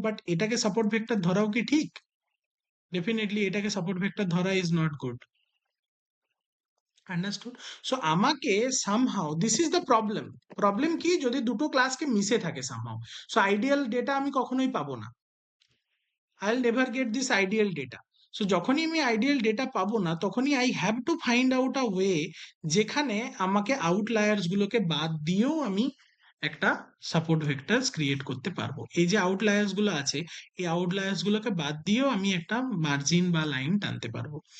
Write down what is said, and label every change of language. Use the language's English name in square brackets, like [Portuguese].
[Bangla] But এটাকে support vector ধরাও কি ঠিক? ডেফিনেটলি এটাকে সাপোর্ট ভেক্টর ধরা [English] Is not good. [Bangla] Understood? So আমাকে somehow, [English] This is the problem. [Bangla] Problem কি, যদি দুটো ক্লাসকে মিশে থাকে সামহাউ, সো আইডিয়াল ডেটা আমি কখনোই পাবো না। [English] I'll never get this ideal data. [Bangla] So যখনই আমি আইডিয়াল ডেটা পাবো না, তখনই [English] I have to find out a way [Bangla] যেখানে আমাকে আউটলায়ার্স গুলোকে বাদ দিয়েও আমি একটা সাপোর্ট ভেক্টরস ক্রিয়েট করতে পারবো। এই যে আউটলায়ার্স গুলো আছে, এই আউটলায়ার্স গুলোকে বাদ দিয়েও আমি একটা মার্জিন বা লাইন টানতে পারবো।